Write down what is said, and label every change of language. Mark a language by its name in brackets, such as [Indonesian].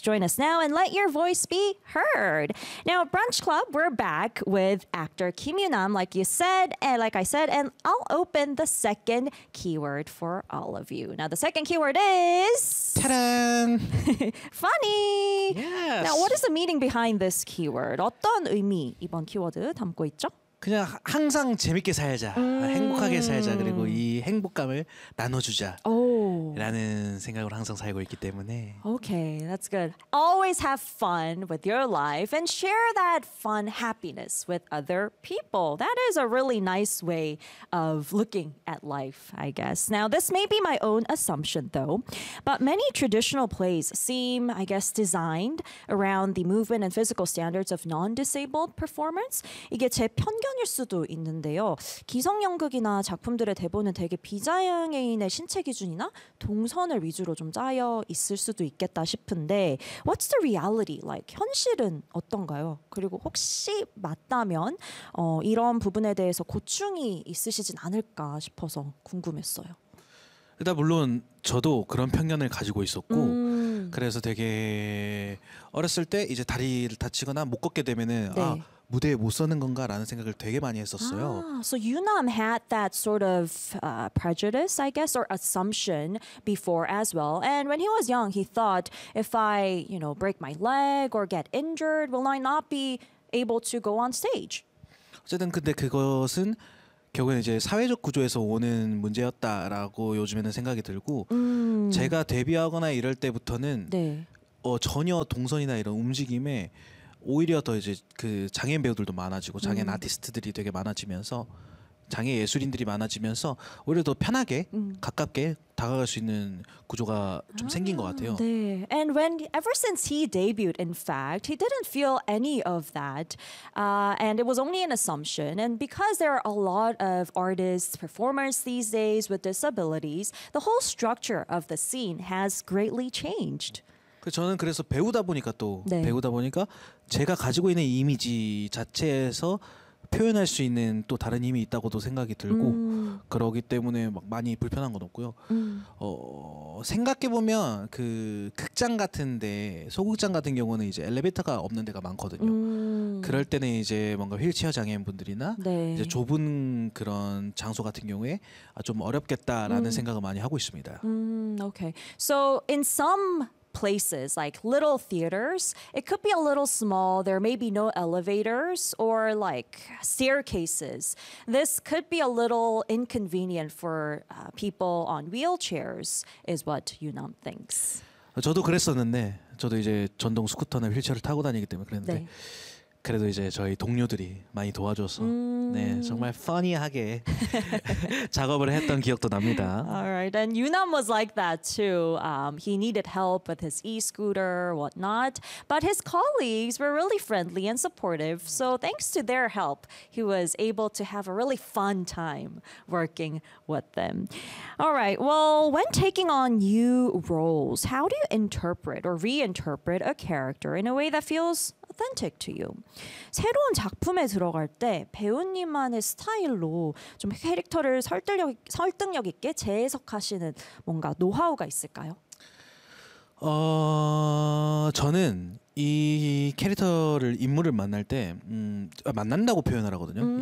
[English] Join us now and let your voice be heard. Now, Brunch Club, we're back with actor Kim Yoo-nam, like you said, and like I said, and I'll open the second keyword for all of you. Now, the second keyword is... Ta-da! Funny! Yes! Now, what is the meaning behind this keyword? [Korean] 어떤 의미 이번 키워드 담고 있죠? 그냥 항상 재밌게 살자, 행복하게 살자, 그리고 이 행복감을 나눠주자 라는 생각으로 항상 살고 있기 때문에. [English] Okay, that's good. Always have fun with your life and share that fun happiness with other people. That is a really nice way of looking at life, I guess. Now, this may be my own assumption, though, but many traditional plays seem, I guess, designed around the movement and physical standards of non-disabled performers. [Korean] 이게 제 편 견일 수도 있는데요. 기성 연극이나 작품들의 대본은 되게 비장애인의 신체 기준이나 동선을 위주로 좀 짜여 있을 수도 있겠다 싶은데, [English] what's the reality like? [Korean] 현실은 어떤가요? 그리고 혹시 맞다면 이런 부분에 대해서 고충이 있으시진 않을까 싶어서 궁금했어요. 일단 물론 저도 그런 편견을 가지고 있었고 그래서 되게 어렸을 때 이제 다리를 다치거나 못 걷게 되면은 네. 아 무대에 못 서는 건가 라는 생각을 되게 많이 했었어요. [English] So Yoo-nam had that sort of prejudice, I guess, or assumption before as well. And when he was young, he thought, if I, you know, break my leg or get injured, will I not be able to go on stage? [Korean] 어쨌든 근데 그것은 결국엔 이제 사회적 구조에서 오는 문제였다라고 요즘에는 생각이 들고 제가 데뷔하거나 이럴 때부터는 네. 전혀 동선이나 이런 움직임에 오히려 더 이제 그 장애인 배우들도 많아지고 장애인 아티스트들이 되게 많아지면서 장애 예술인들이 많아지면서 오히려 더 편하게 가깝게 다가갈 수 있는 구조가 좀 생긴 것 같아요. 네. [English] And when ever since he debuted, in fact, he didn't feel any of that, and it was only an assumption. And because there are a lot of artists, performers these days with disabilities, the whole structure of the scene has greatly changed. [Korean] 저는 그래서 배우다 보니까 또 네. 배우다 보니까 제가 가지고 있는 이미지 자체에서 표현할 수 있는 또 다른 힘이 있다고도 생각이 들고 그러기 때문에 막 많이 불편한 건 없고요. 생각해보면 그 극장 같은 데 소극장 같은 경우는 이제 엘리베이터가 없는 데가 많거든요. 그럴 때는 이제 뭔가 휠체어 장애인분들이나 네. 이제 좁은 그런 장소 같은 경우에 좀 어렵겠다라는 생각을 많이 하고 있습니다. [English] Okay. So in some places like little theaters, it could be a little small. There may be no elevators or like staircases. This could be a little inconvenient for people on wheelchairs, is what Yoo-nam thinks. [Korean] 저도 그랬었는데, 저도 이제 전동 스쿠터나 휠체어를 타고 다니기 때문에 그랬는데. 네. 그래도 이제 저희 동료들이 많이 도와줘서 네, 정말 funny하게 작업을 했던 기억도 납니다. [English] Alright, and Yoo-nam was like that too. He needed help with his e-scooter, whatnot. But his colleagues were really friendly and supportive. So thanks to their help, he was able to have a really fun time working with them. Alright, well, when taking on new roles, how do you interpret or reinterpret a character in a way that feels authentic to you? [Korean] 새로운 작품에 들어갈 때 배우님만의 스타일로 좀 캐릭터를 설득력 있게 재해석하시는 뭔가 노하우가 있을까요? 저는 이 캐릭터를 인물을 만날 때 만난다고 표현을 하거든요.